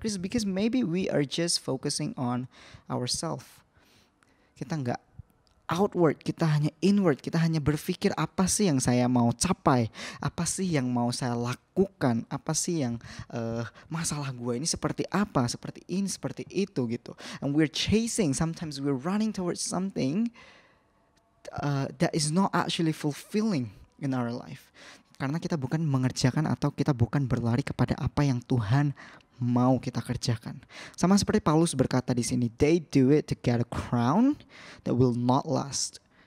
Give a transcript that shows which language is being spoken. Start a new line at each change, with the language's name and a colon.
English: Because maybe we are just focusing on ourselves.
Indonesian: Kita nggak outward, kita hanya inward, kita hanya berpikir apa sih yang saya mau capai, apa sih yang mau saya lakukan, apa sih yang masalah gue ini seperti apa, seperti ini, seperti itu gitu.
English: And we're chasing, sometimes we're running towards something that is not actually fulfilling in our life.
Indonesian: Karena kita bukan mengerjakan atau kita bukan berlari kepada apa yang Tuhan mau kita kerjakan. Sama seperti Paulus berkata di sini,
English: they do it to get a crown that will not last.